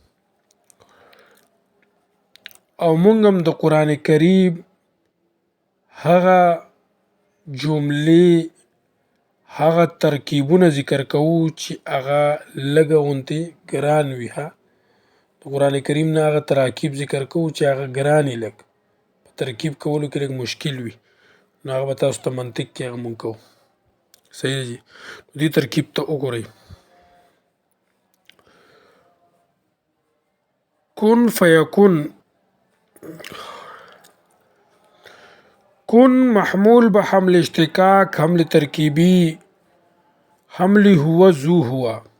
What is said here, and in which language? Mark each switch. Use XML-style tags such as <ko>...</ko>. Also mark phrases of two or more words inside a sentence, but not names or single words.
<ps>او مونږ هم د قرآن کریم هغه جملې هغه ترکیبونه ذکر کوو چې هغه لږه غوندې ګران وي. د قرآن کریم نه هغه تراکیب ذکر کوو چې هغه ګرانې لږ په ترکیب کولو کې لږ مشکل وي، نو هغه به تاسو ته منطق کې هغه مونږ کوو. صحیح دی جي. دې ترکیب ته وګورئ.</ps> <ar>کن فیکون، کن محمول به حمل اشتقاق، حمل ترکیبی، حمل هو ذو هو.</ar>